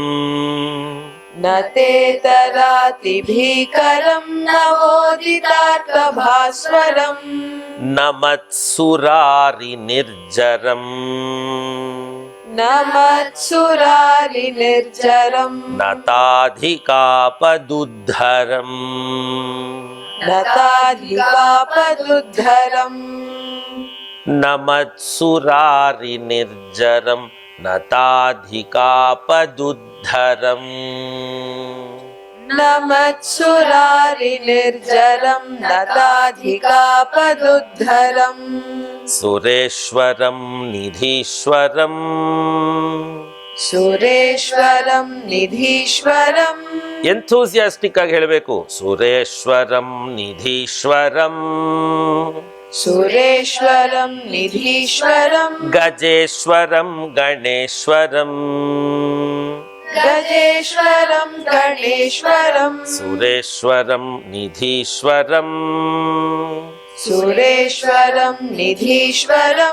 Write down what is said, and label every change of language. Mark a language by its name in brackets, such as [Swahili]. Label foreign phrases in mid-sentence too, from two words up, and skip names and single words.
[Sanskrit] ನತೇತರಾತಿ ಭೀಕರಂ ನವೋದಿತಾರ್ಕ ಭಾಸ್ವರಂ ನಮತ್ಸುರಾರಿ ನಿರ್ಜರಂ ನಮತ್ಸುರಾರಿ ನಿರ್ಜರಂ ನತಾಧಿಕಾಪದುದ್ಧರಂ नताधिकापदुद्धरम् न मत्सुरारिनिर्जरं नताधिकापदुद्धरम् न मत्सुरारिनिर्जरम् नताधिकापदुद्धरम् सुरेश्वरं निधीश्वरम् सुरेश्वरं निधीश्वरम् [Kannada] ಎಂಥೂಸಿಯಾಸ್ಟಿಕ್ ಆಗಿ ಹೇಳಬೇಕು. [Sanskrit] ಸುರೇಶ್ವರಂ ನಿಧೀಶ್ವರಂ सुरेश्वरं निधीश्वरम् ಗಜೇಶ್ವರಂ ಗಣೇಶ್ವರಂ गजेश्वरं गणेश्वरम् ಸುರೇಶ್ವರಂ ನಿಧೀಶ್ವರಂ सुरेश्वरं निधीश्वरम्